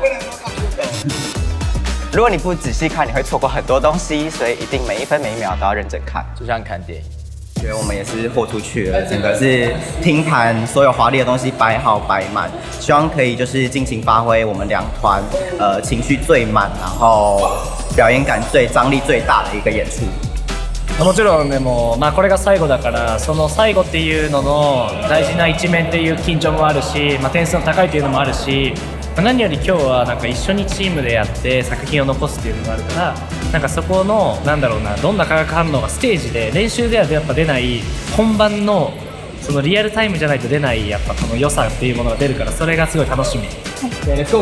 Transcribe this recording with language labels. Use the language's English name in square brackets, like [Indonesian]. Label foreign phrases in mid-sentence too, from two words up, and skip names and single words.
[Chinese] 如果你不仔细看，你会错过很多东西，所以一定每一分每一秒都要认真看，就像看电影。觉得我们也是豁出去了，整个是听盘所有华丽的东西摆好摆満，希望可以就是尽情发挥我们两团情绪最满，然後表演感張力最大的一個演出。 [Japanese] もちろんでも、これが最後だからその最後っていうのの大事な一面っていう緊張もあるし、点数の高いっていうのもあるし、何より今日はなんか一緒にチームでやって作品を残すっていうのがあるから、なんかそこのなんだろうな、どんな化学反応がステージで練習ではやっぱ出ない本番のそのリアルタイムじゃないと出ないやっぱこの良さっていうものが出るから、それがすごい楽しみ。 [English] Let's go!